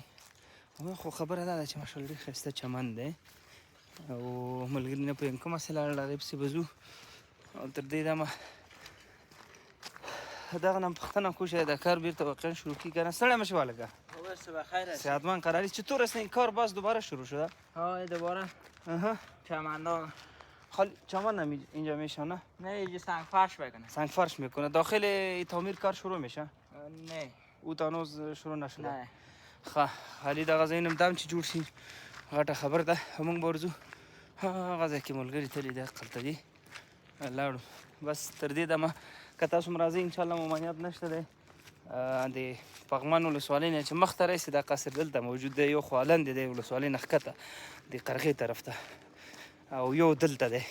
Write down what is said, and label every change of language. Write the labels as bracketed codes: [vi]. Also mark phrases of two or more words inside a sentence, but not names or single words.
[ps] خو خبره دا ده چې ماشاءالله ډېر ښایسته چمن دی او ملګري نه پوهېږم کومه سې لاړل هغې پسې به ځو. او تر دې دمه دغه نه پوښتنه کوو چې دا کار بیرته واقعا شروع کړي که نه. ستړی مه شې والکه، صحتمند قراری. [fa] چطور است این کار باز دوباره شروع شده؟ های دوباره چمندان خالی چمن هم اینجا میشه نه؟ نه اینجا سنگ فرش بکنه. سنگ فرش میکنه. داخل تعمیر کار شروع میشه؟ نه او تا هنوز شروع نشده؟ نه. [ps] حالی دغه ځایونه هم دم چې جوړ شي غټه خبر ده. موږ به ورځو هغه ځای کې ملګري تللي دي هلته دي لاړو. بس تر دې دمه که تاسو هم راځئ انشاءالله ممانعت نشته دی. د پغمان ولسوالۍ نه چې مخته راسي دا قصر دلته موجود دی، یو خوا لاندې دی ولسوالۍ نه ښکته د قرغې طرف ته، او یو دلته دی.